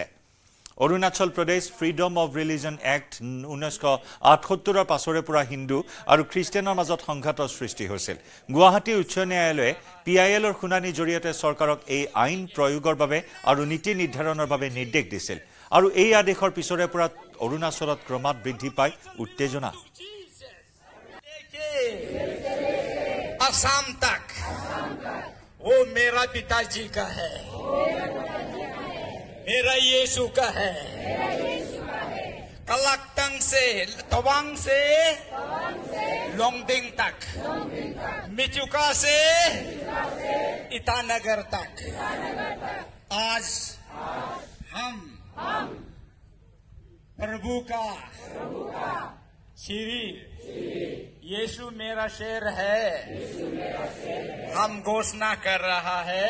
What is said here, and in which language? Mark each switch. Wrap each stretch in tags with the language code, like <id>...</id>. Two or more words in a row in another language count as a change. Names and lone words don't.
<as>অৰুণাচল প্ৰদেশ ফ্ৰীডম অৱ ৰিলিজন এক্ট 1978 পাছৰে পৰা হিন্দু আৰু খ্ৰীষ্টিয়ানৰ মাজত সংঘাতৰ সৃষ্টি হৈছিল। গুৱাহাটী উচ্চ ন্যায়ালয়ে PILৰ শুনানিৰ জৰিয়তে চৰকাৰক এই আইন প্ৰয়োগৰ বাবে আৰু নীতি নিৰ্ধাৰণৰ বাবে নিৰ্দেশ দিছিল। আৰু এই আদেশৰ পিছৰে পৰা অৰুণাচলত ক্ৰমাৎ বৃদ্ধি পায় উত্তেজনা।</as> <hi>असम तक वो मेरा पिताजी का है, मेरा यीशु का है। कलक्टंग से तवांग से लोंगडिंग तक, मिचुका से ईटानगर तक आज हम प्रभु का श्री यीशु मेरा शेर है, हम घोषणा कर रहा है।</hi>